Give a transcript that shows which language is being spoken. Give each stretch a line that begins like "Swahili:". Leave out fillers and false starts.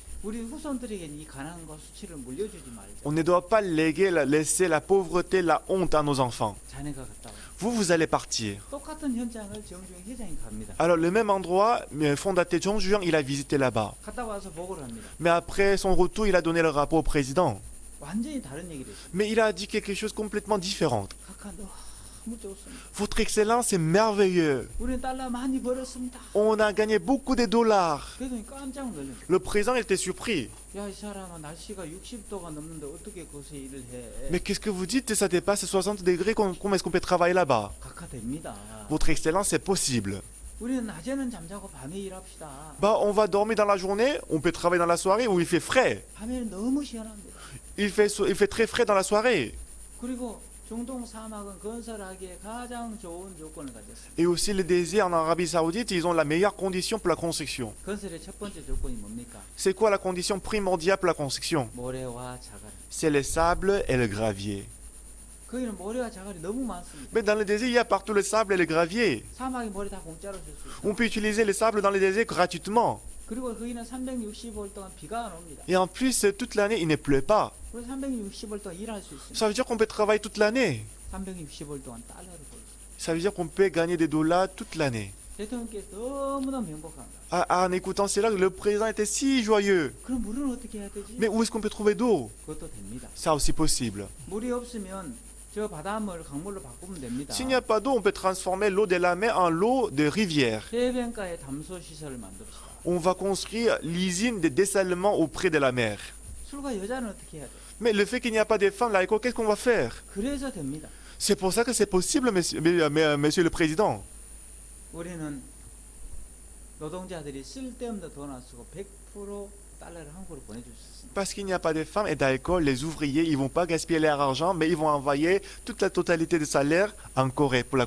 Korean: 우리 후손들에게 이 가난과 수치를 물려주지 말자.
French: on ne doit pas laisser la pauvreté, la honte à nos enfants.
Korean: 자네가 갔다 와.
French: Vous allez partir.
Korean: 똑같은 현장을 정주영 회장이 갑니다.
French: Alors, le même endroit, le fondateur Jung Ju-young, il a visité là-bas.
Korean: 갔다 와서 보고를 합니다.
French: Mais après son retour, il a donné le rapport au président.
Korean: 완전히 다른 얘기를 했어요.
French: Mais il a dit quelque chose complètement différent.
Korean: 각하 너무 좋습니다.
French: Votre excellence, c'est merveilleux.
Korean: 우리는 달러 많이 벌었습니다.
French: On a gagné beaucoup de dollars.
Korean: 그랬더니 깜짝 놀랐어요.
French: Le président il était surpris.
Korean: 야, 이 사람은 날씨가 60도가 넘는데 어떻게 거기서 일을 해?
French: Mais qu'est-ce que vous dites? Ça dépasse 60 degrés. Comment est-ce qu'on peut travailler là-bas?
Korean: 각하 됩니다.
French: Votre excellence, c'est possible.
Korean: 우리는 낮에는 잠자고 밤에 일합시다.
French: Bah, on va dormir dans la journée, on peut travailler dans la soirée où il fait frais.
Korean: 밤에는 너무 시원합니다.
French: Il fait très frais dans la soirée.
Korean: 그리고 중동 사막은 건설하기에 가장 좋은 조건을 가졌습니다.
French: Et aussi le désert en Arabie Saoudite, ils ont la meilleure condition pour la construction.
Korean: 건설의 첫 번째 조건이 뭡니까?
French: C'est quoi la condition primordiale pour la construction?
Korean: 모래와 자갈.
French: C'est le sable et le gravier.
Korean: 거기는 모래와 자갈이 너무 많습니다.
French: Mais dans le désert, il y a partout le sable et le gravier.
Korean: 사막에 모래 다 공짜로 줄 수
French: On peut utiliser le sable dans le désert gratuitement.
Korean: 그리고 거기는 365일 동안 비가 안 옵니다.
French: Et en plus, toute l'année, il ne pleut pas.
Korean: 그래서 365일 동안 일할 수 있습니다.
French: Ça veut dire qu'on peut travailler toute l'année.
Korean: 365일 동안 달러를 벌 수 있습니다.
French: Ça veut dire qu'on peut gagner des dollars toute l'année.
Korean: 대통령께서 너무너무 행복합니다.
French: En écoutant cela, le président était si joyeux.
Korean: 그럼 물은 어떻게 해야 되지?
French: Mais où est-ce qu'on peut trouver d'eau?
Korean: 그것도 됩니다.
French: Ça aussi possible.
Korean: 물이 없으면 저 바닷물을 강물로 바꾸면 됩니다.
French: S'il n'y a pas d'eau, on peut transformer l'eau de la mer en l'eau de rivière.
Korean: 해변가에 담소 시설을 만듭시다.
French: On va construire l'usine de dessalement auprès de la mer.
Korean: 술과 여자는 어떻게 해야 돼?
French: Mais le fait qu'il n'y a pas de femmes, là, qu'est-ce qu'on va faire?
Korean: 그래서 됩니다.
French: C'est pour ça que c'est possible, monsieur le président.
Korean: 우리는 노동자들이 쓸데없는 돈 안 쓰고 100% 달러를 한국으로 보내줄 수 있습니다.
French: Parce qu'il n'y a pas de femmes et d'alcool, les ouvriers, ils vont pas gaspiller leur argent, mais ils vont envoyer toute la totalité de salaire en Corée pour la